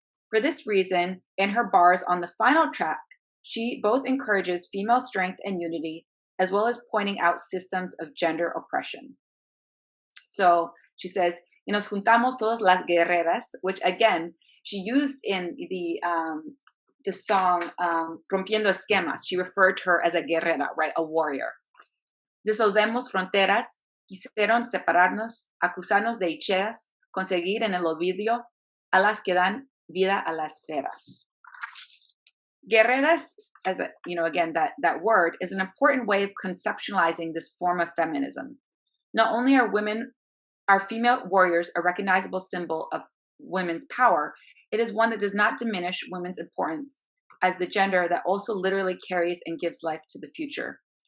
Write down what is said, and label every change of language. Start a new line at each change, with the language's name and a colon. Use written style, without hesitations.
English: For this reason, in her bars on the final track, she both encourages female strength and unity, as well as pointing out systems of gender oppression. So she says, y nos juntamos todas las guerreras, which again, she used in the song Rompiendo Esquemas. She referred to her as a guerrera, right, a warrior.
Spanish: Disolvemos fronteras, quisieron separarnos, acusarnos de hechiceras, conseguir en el olvido a las que dan vida a la esfera.
English: Guerreras, as a, again, that word is an important way of conceptualizing this form of feminism. Not only are female warriors a recognizable symbol of women's power, it is one that does not diminish women's importance as the gender that also literally carries and gives life to the future.